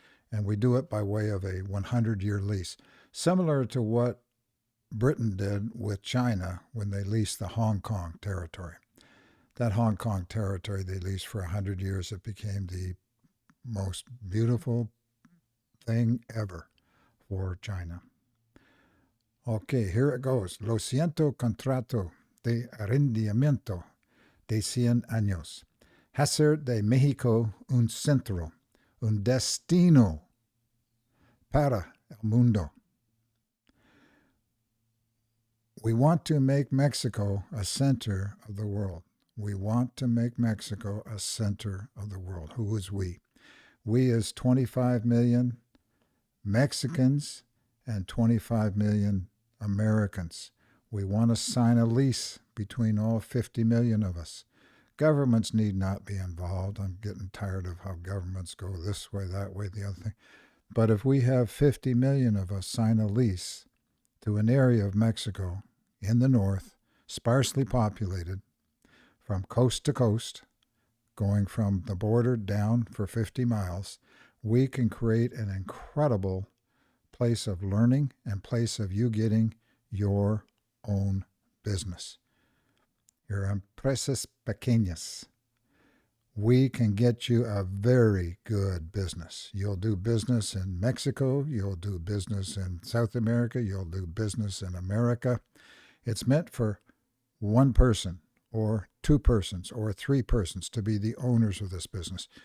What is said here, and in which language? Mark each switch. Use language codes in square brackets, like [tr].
[en] And we do it by way of a 100-year lease, similar to what Britain did with China when they leased the Hong Kong territory. That Hong Kong territory they leased for 100 years. It became the most beautiful thing ever for China. Okay, here it goes. [es] Lo siento contrato de arrendamiento de 100 años. Hacer de México un centro, un destino para el mundo. [en] We want to make Mexico a center of the world. We want to make Mexico a center of the world. Who is we? We is 25 million Mexicans and 25 million Americans. We want to sign a lease between all 50 million of us. Governments need not be involved. I'm getting tired of how governments go this way, that way, the other thing. But if we have 50 million of us sign a lease to an area of Mexico in the north, sparsely populated, from coast to coast, going from the border down for 50 miles, we can create an incredible place of learning and place of you getting your own business. Your [es] empresas pequeñas. [en] We can get you a very good business. You'll do business in Mexico, you'll do business in South America, you'll do business in America. It's meant for one person or two persons or three persons to be the owners of this business.